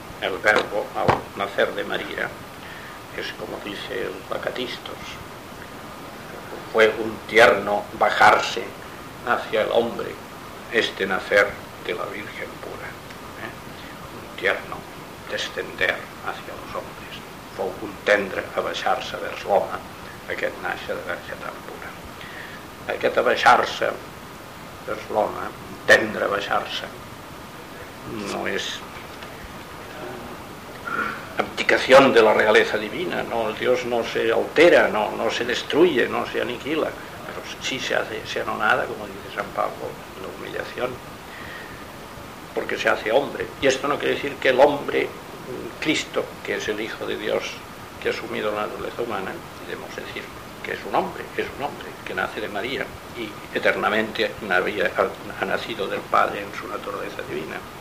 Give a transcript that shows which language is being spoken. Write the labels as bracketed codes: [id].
[es] El verbo al nacer de María es como dice el Acatistos. Fue un tierno bajarse hacia el hombre, este nacer de la Virgen pura. Un tierno descender hacia los hombres. [ca] Fue un tendre abaixar-se a vers l'home, aquest nàixer de verge tan pura. Aquest abaixar-se vers l'home, tendre a baixar-se, no és abdicació de la realesa divina, no, [es] Dios no se altera, no se destruye, no se aniquila, [ca] però sí se anonada, com dice San Pablo, la humillació, perquè [es] se hace hombre. I esto no quiere decir que el hombre, Cristo, que es el Hijo de Dios, que ha asumido la naturaleza humana, debemos decir que es un hombre que nace de María y eternamente ha nacido del Padre en su naturaleza divina.